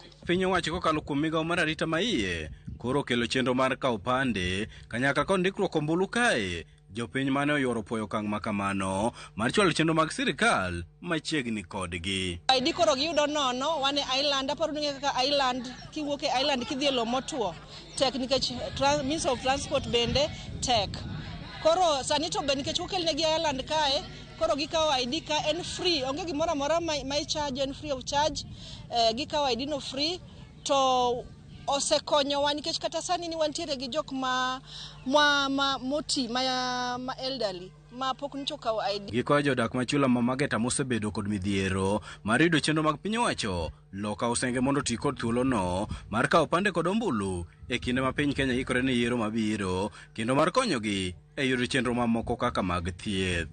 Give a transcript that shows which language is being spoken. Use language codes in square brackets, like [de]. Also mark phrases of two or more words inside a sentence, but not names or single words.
[luo] Piny owacho kokalo kuom migawo mar arita maiye koro kelo chenro mar kawo pande kanyakla kod ndikruok ombulu kae. Jopiny mane oyoro puoyo okang' makamano mar chwalo chenro mag sirikal machiegni kodgi. ID koro giyudo nono wane island, aparo ni kaka island kiwuok e island kidhi e lo motuo tek nikech [en] means of transport [luo] bende tek. Koro sani to be nikech okelnegi island kae koro gikawo ID ka en free, onge gimoro amora ma i-charge, en [en] free of charge. [luo] Gikawo ID no free to osekonyowa nikech kata sani ni wantiere gi jok moti ma elderly ma pok nicho kawo ID. Gikoyo jodak ma chula ma Mageta mosebedo kod midhiero mar yudo chenro mag piny owacho loka usenge mondo ti kod thuolo no mar kawo pande kod ombulu e kinde ma piny Kenya ikore ne yiero mabiro kendo mar konyogi e yudo chenro mamoko kaka mag thieth.